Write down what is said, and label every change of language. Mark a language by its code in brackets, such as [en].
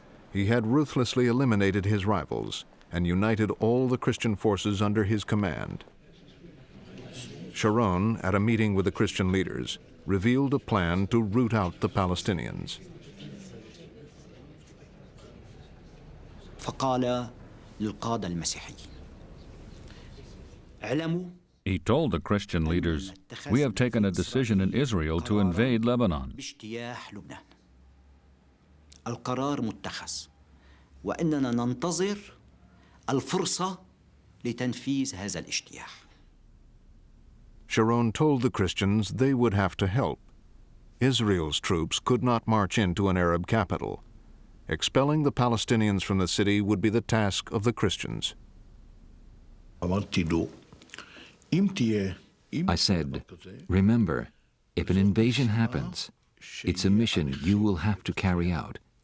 [en] He had ruthlessly eliminated his rivals and united all the Christian forces under his command. Sharon, at a meeting with the Christian leaders, revealed a plan to root out the Palestinians. [ar] فقال للقادة المسيحيين اعلموا [en] He told the Christian leaders, "We have taken a decision in Israel to invade Lebanon. [ar] باجتياح لبنان القرار متخذ وإننا ننتظر الفرصة لتنفيذ هذا الاجتياح." [en] Sharon told the Christians they would have to help. Israel's troops could not march into an Arab capital. Expelling the Palestinians from the city would be the task of the Christians. I said, remember, if an invasion happens, it's a mission you will have to carry out.